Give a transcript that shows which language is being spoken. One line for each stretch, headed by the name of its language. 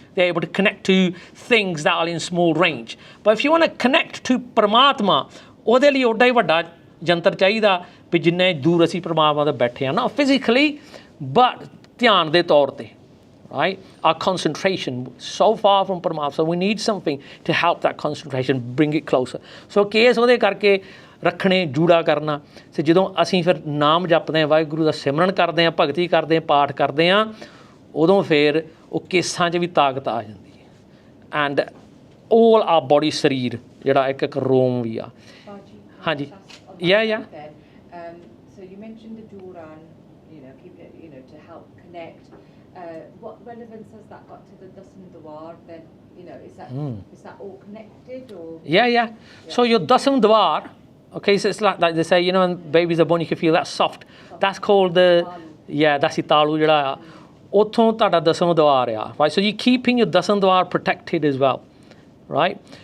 English: They're able to connect to things that are in small range. But if you want to connect to Paramatma,
Punjabi: ਉਹਦੇ ਲਈ ਓਡਾ ਹੀ ਵੱਡਾ ਜੰਤਰ ਚਾਹੀਦਾ ਵੀ ਜਿੰਨੇ ਦੂਰ ਅਸੀਂ ਪਰਮਾਤਮਾ ਤੋਂ ਬੈਠੇ ਆ,
English: not physically, but
Punjabi: ਧਿਆਨ ਦੇ ਤੌਰ ਤੇ, right?
English: Our concentration, so far from Paramatma. So we need something to help that concentration, bring it closer.
Punjabi: So case ਉਹਦੇ ਕਰਕੇ ਰੱਖਣੇ, ਜੂੜਾ ਕਰਨਾ। ਤੇ ਜਦੋਂ ਅਸੀਂ ਫਿਰ ਨਾਮ ਜਪਦੇ ਹਾਂ, ਵਾਹਿਗੁਰੂ ਦਾ ਸਿਮਰਨ ਕਰਦੇ ਹਾਂ, ਭਗਤੀ ਕਰਦੇ ਹਾਂ, ਪਾਠ ਕਰਦੇ ਹਾਂ, ਉਦੋਂ ਫਿਰ ਉਹ ਕੇਸਾਂ 'ਚ ਵੀ ਤਾਕਤ ਆ ਜਾਂਦੀ ਹੈ। ਐਂਡ
English: all our body
Punjabi: ਸਰੀਰ ਜਿਹੜਾ ਇੱਕ ਇੱਕ ਰੋਮ ਵੀ ਆ। ਹਾਂਜੀ, yeah.
English: So you mentioned the Duran, keep it, to help connect. What relevance has that got to the Dasam Dwar then? Is that all connected or? Yeah. So your Dasam Dwar, okay, so it's like they say, when babies are born, you can feel that soft. That's called the, that's the talu ਜਿਹੜਾ ਆ।
Punjabi: ਉੱਥੋਂ ਤੁਹਾਡਾ ਦਸਮ ਦਵਾਰ ਆ, right?
English: So you're keeping your ਦਸਮ ਦਵਾਰ protected as well, right?